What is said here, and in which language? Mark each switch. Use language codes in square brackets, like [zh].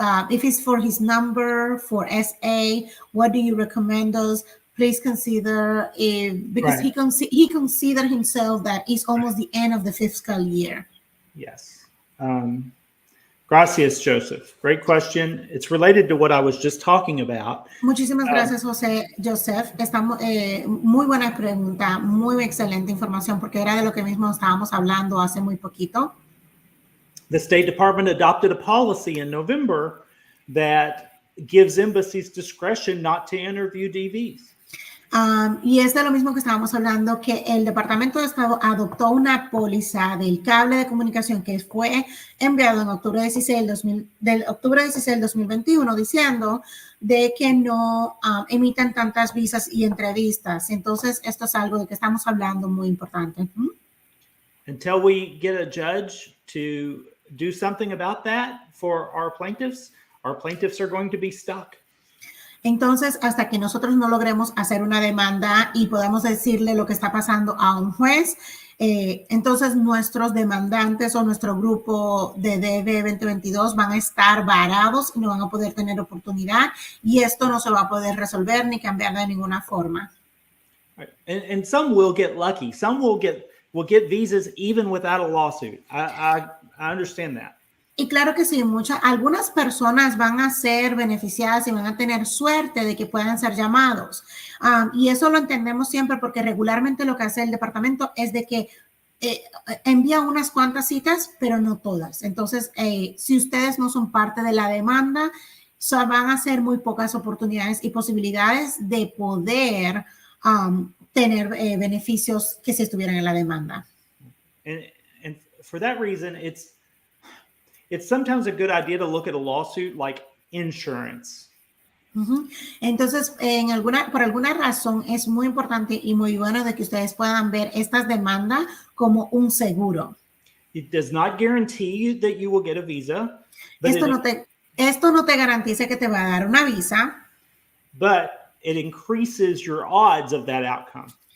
[en] If it's for his number, for SA, what do you recommend us? Please consider because right. he considered himself that it's almost the end of the fiscal year. Yes. Gracias, Joseph. Great question. It's related to what I was just talking about. [es] Muchísimas gracias, Joseph. Muy buena pregunta, muy excelente información porque era de lo que mismo estábamos hablando hace muy poquito. [en] The State Department adopted a policy in November that gives embassies discretion not to interview DVs. [es] Y es de lo mismo que estábamos hablando, que el Departamento de Estado adoptó una póliza del cable de comunicación que fue enviado en octubre 16 del 2021 diciendo de que no emitan tantas visas y entrevistas. Entonces, esto es algo de que estamos hablando muy importante. [en] Until we get a judge to do something about that for our plaintiffs are going to be stuck. [es] Entonces, hasta que nosotros no logremos hacer una demanda y podamos decirle lo que está pasando a un juez, entonces nuestros demandantes o nuestro grupo de DB 2022 van a estar varados y no van a poder tener oportunidad y esto no se va a poder resolver ni cambiar de ninguna forma. [en] Right. And some will get lucky. Some will get visas even without a lawsuit. I understand that. [es] Y claro que sí, algunas personas van a ser beneficiadas y van a tener suerte de que puedan ser llamados. Y eso lo entendemos siempre porque regularmente lo que hace el departamento es de que envía unas cuantas citas, pero no todas. Entonces, si ustedes no son parte de la demanda, van a ser muy pocas oportunidades y posibilidades de poder tener beneficios que si estuvieran en la demanda. [en] And for that reason, it's sometimes a good idea to look at a lawsuit like insurance. Uh-huh. [es] Entonces, por alguna razón es muy importante y muy bueno de que ustedes puedan ver estas demandas como un seguro. [en] It does not guarantee that you will get a visa. [es] Esto no te garantiza que te va a dar una visa. [en] But it increases your odds of that outcome.